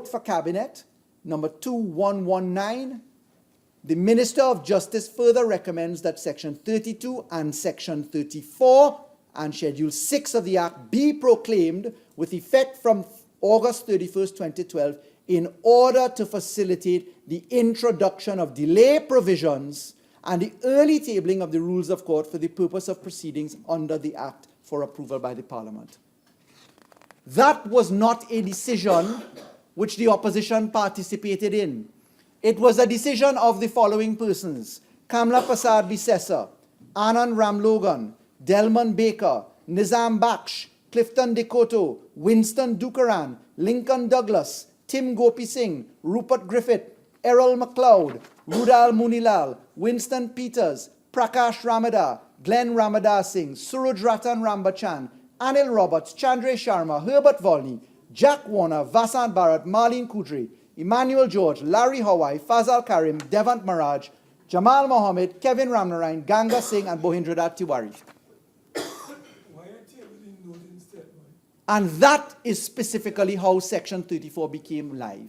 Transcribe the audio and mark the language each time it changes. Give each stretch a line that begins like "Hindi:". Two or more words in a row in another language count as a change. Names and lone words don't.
English: for cabinet, number 2119, the Minister of Justice further recommends that Section 32 and Section 34 and Schedule 6 of the Act be proclaimed with effect from August 31st, 2012, in order to facilitate the introduction of delay provisions and the early tabling of the rules of court for the purpose of proceedings under the Act for approval by the Parliament. That was not a decision which the opposition participated in. It was a decision of the following persons: Kamla Prasad Bisesa, Anand Ramlogan, Delman Baker, Nizam Baksh, Clifton Dekoto, Winston Dukaran, Lincoln Douglas, Tim Gopi Singh, Rupert Griffith, Errol MacLeod, Rudal Munilal, Winston Peters, Prakash Ramadar, Glenn Ramadar Singh, Suraj Ratan Rambachan, Anil Roberts, Chandra Sharma, Herbert Volney, Jack Warner, Vasant Bharat, Marlene Kudri, Emmanuel George, Larry Hawaii, Fazal Karim, Devant Maraj, Jamal Mohammed, Kevin Ramnarain, Ganga Singh, and Bohindradat Tiwari. And that is specifically how Section 34 became live.